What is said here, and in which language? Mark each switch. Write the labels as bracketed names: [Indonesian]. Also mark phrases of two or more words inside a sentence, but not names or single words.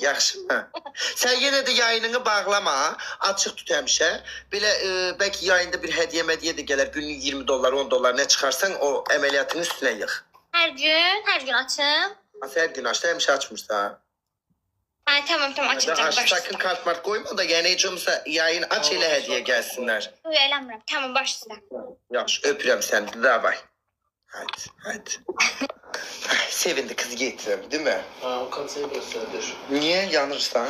[Azerbaijani] Yaxşı mı? Sən yenə də yayınını bağlama. Açıq tut həmişə. Belə bəlkə yayında bir hədiyyə də gələr. Günlük 20 dollar, 10 dollar nə çıxarsan o əməliyyatın üstünə yığ. Hər gün açım. Hər gün açdı, həmişə açmırsan. Ay tamam açacağım. [Turkish] Sakın kart mart koyma da yani hiç olmazsa yayın aç elə hediye gelsinler. [Azerbaijani] Eləmirəm. Tamam başla. Yaxşı öpürəm səni. Davay. Hadi. [Turkish] Ay, sevindi kız getirəm, değil mi? [Azerbaijani] O konseri göstərir. [Turkish] Niye yanırsan?